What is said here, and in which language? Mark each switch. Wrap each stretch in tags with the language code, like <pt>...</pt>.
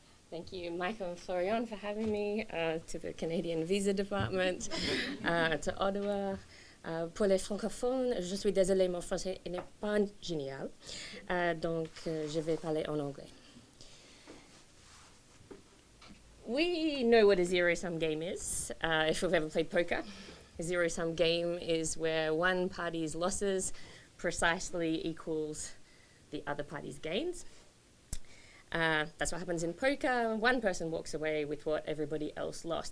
<en>Thank you, Michael and Florian, for having me, to the Canadian Visa Department, to Ottawa.</en> <fr>Pour les francophones, je suis désolée, mon français n'est pas génial, donc je vais parler en anglais.</fr> <en>We know what a zero-sum game is, if we've ever played poker. A zero-sum game is where one party's losses precisely equals the other party's gains. That's what happens in poker. One person walks away with what everybody else lost.</en>